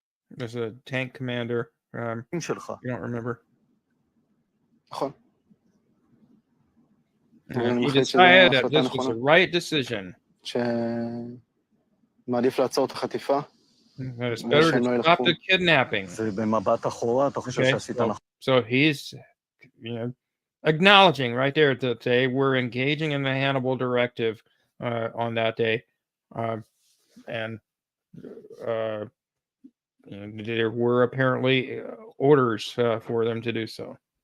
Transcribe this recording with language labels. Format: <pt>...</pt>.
<en>There's a tank commander. You don't remember. And he decided that this was the right decision.</en> <he>מעדיף לעצור את החטיפה.</he> <en>That it's better to stop the kidnapping.</en> <he>ובמבט אחורה, אתה חושב שעשית נכון.</he> <en>So he's, acknowledging right there that they were engaging in the Hannibal Directive on that day, and there were apparently orders for them to do so.</en>